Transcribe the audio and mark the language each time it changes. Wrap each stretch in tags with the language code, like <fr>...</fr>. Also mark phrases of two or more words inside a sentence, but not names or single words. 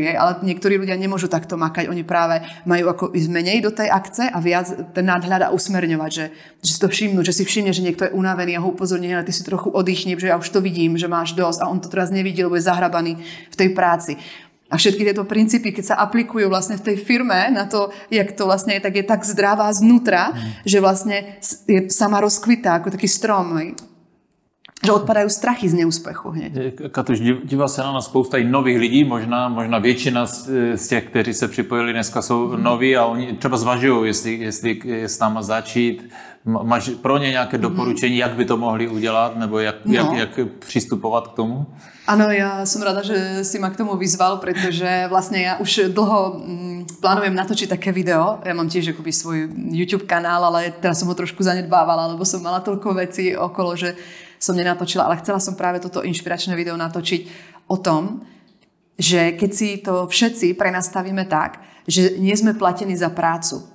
<sk>Ale niektorí ľudia nemôžu takto makať, oni práve majú ako ísť menej do tej akce a viac ten nadhľad a usmerňovať, že si to všimnú, že si všimne, že niekto je unavený a ho upozorní, ale ty si trochu oddychni, že ja už to vidím, že máš dosť a on to teraz nevidí, lebo je zahrabaný v tej práci. A všetky tieto princípy, keď sa aplikujú vlastne v tej firme na to, jak to vlastne je, tak je tak zdravá znútra, že vlastne sama rozkvitá ako taký strom. Že odpadajú strachy z neúspechu hneď.</sk> <cs>Katuš, dívá se na nás spousta i nových lidí, možná většina z těch, kteří se připojili dneska, jsou noví a oni třeba zvažují, jestli s náma začít. Máš pro ně nějaké doporučení, jak by to mohli udělat, nebo jak přistupovat k tomu?</cs> <sk>Áno, ja som rada, že si ma k tomu vyzval, pretože vlastne ja už dlho plánujem natočiť také video. Ja mám tiež akoby svoj YouTube kanál, ale teraz som ho trošku zanedbávala, lebo som mala toľko vecí okolo, že som nenatočila, ale chcela som práve toto inšpiračné video natočiť o tom, že keď si to všetci prenastavíme tak, že nie sme platení za prácu.</sk>